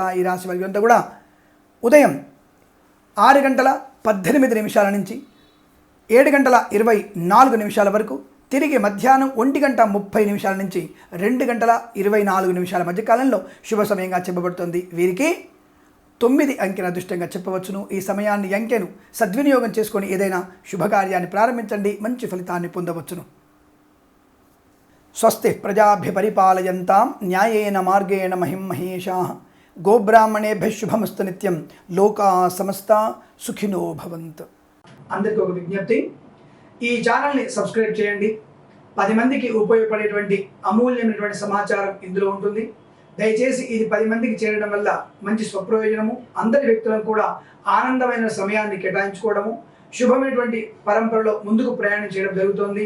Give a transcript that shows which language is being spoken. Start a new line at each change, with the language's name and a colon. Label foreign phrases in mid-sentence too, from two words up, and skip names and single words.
Telugu: ఈ రాశి వారి అంతా కూడా ఉదయం 6:18 నుంచి 7:24 వరకు, తిరిగి మధ్యాహ్నం 1:30 నుంచి 2:24 మధ్య కాలంలో శుభ సమయంగా చెప్పబడుతుంది. వీరికి 9 అంకెను అదృష్టంగా చెప్పవచ్చును. ఈ సమయాన్ని, అంకెను సద్వినియోగం చేసుకొని ఏదైనా శుభకార్యాన్ని ప్రారంభించండి, మంచి ఫలితాన్ని పొందవచ్చును.
Sanskrit: స్వస్తి ప్రజాభ్య పరిపాలయంతాం న్యాయేన మార్గేణ మహిం మహేషాః. గోబ్రాహ్మణేభ్యః శుభమస్తు నిత్యం. లోకా సమస్తా సుఖినో భవంతు.
Telugu: అందరికీ ఒక విజ్ఞప్తి, ఈ ఛానల్ని సబ్స్క్రైబ్ చేయండి. 10 మందికి ఉపయోగపడేటువంటి అమూల్యమైనటువంటి సమాచారం ఇందులో ఉంటుంది. దయచేసి ఇది 10 మందికి చేరడం వల్ల మంచి స్వప్రయోజనము, అందరి వ్యక్తులను కూడా ఆనందమైన సమయాన్ని కేటాయించుకోవడము, శుభమైనటువంటి పరంపరలో ముందుకు ప్రయాణం చేయడం జరుగుతుంది.